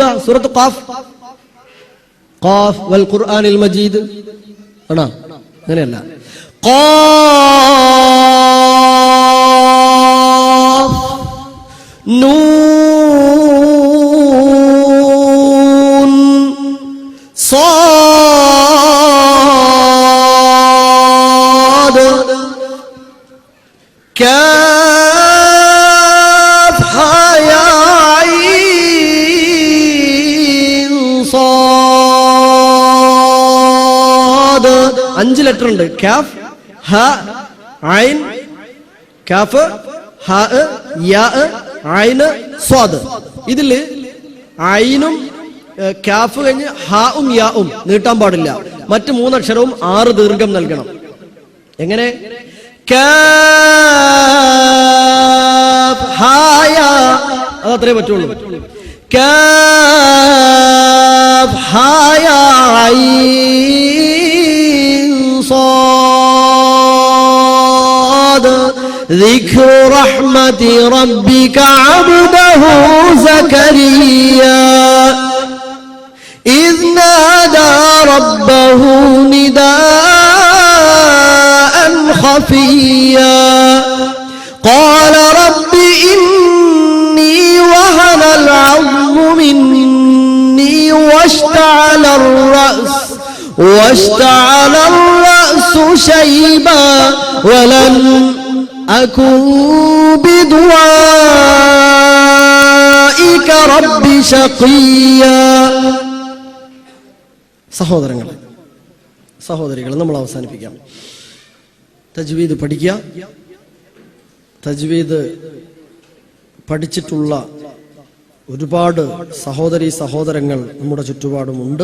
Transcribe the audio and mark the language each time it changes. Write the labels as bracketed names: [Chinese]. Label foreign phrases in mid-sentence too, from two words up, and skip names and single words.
[Malayalam] സൂറത്ത് ഖാഫ്, [Arabic] ق والقرآن المجيد [Malayalam] ആണോ? അങ്ങനെയല്ല. [Arabic] ق ن صاد كاف يا عين صاد. [Malayalam] 5 ലെറ്റർ ഉണ്ട്. [Arabic] كاف، ها، عين، كاف، ها، يا، عين، صاد. [Malayalam] ഇതില് ഐനും കാഫ് കഴിഞ്ഞ് ഹാവും യാവും നീട്ടാൻ പാടില്ല. മറ്റ് 3 അക്ഷരവും 6 ദീർഘം നൽകണം. എങ്ങനെ? [Arabic] كاف ها يا, [Malayalam] അതത്രേ പറ്റുള്ളൂ. [Arabic] كاف ها يا عين صاد. ذكر رحمة ربك عبده زكريا إذ نادى ربه نداء خفيا قال رب إني وهن العظم مني واشتعل الرأس شيبا ولم أكن بدعائك رب شقيا. [Malayalam] സഹോദരികൾ നമ്മൾ അവസാനിപ്പിക്കാം. തജ്വീദ് പഠിക്കുക. തജ്വീദ് പഠിച്ചിട്ടുള്ള ഒരുപാട് സഹോദരീ സഹോദരങ്ങൾ നമ്മുടെ ചുറ്റുപാടുമുണ്ട്.